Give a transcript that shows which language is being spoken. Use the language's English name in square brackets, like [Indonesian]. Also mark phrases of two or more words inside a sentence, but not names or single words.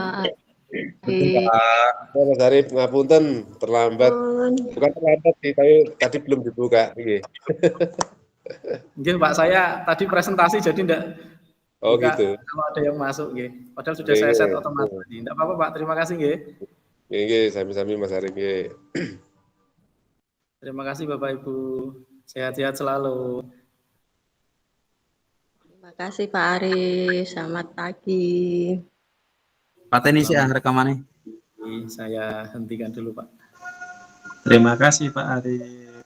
[Indonesian] Mas Arif, ngapunten terlambat. Bukan terlambat sih, tapi tadi belum dibuka. Nggih Pak, saya tadi presentasi jadi enggak. Oh gitu. Kalau ada yang masuk nggih. Padahal sudah saya set otomatis. Enggak apa-apa Pak, terima kasih nggih. [Javanese] Nggih, sami-sami Mas Arif nggih. [Indonesian] Terima kasih Bapak Ibu. Sehat-sehat selalu. Terima kasih Pak Arif. Selamat pagi. [Javanese] Pateni sih rekamannya. [Indonesian] Saya hentikan dulu Pak. Terima kasih Pak Arif.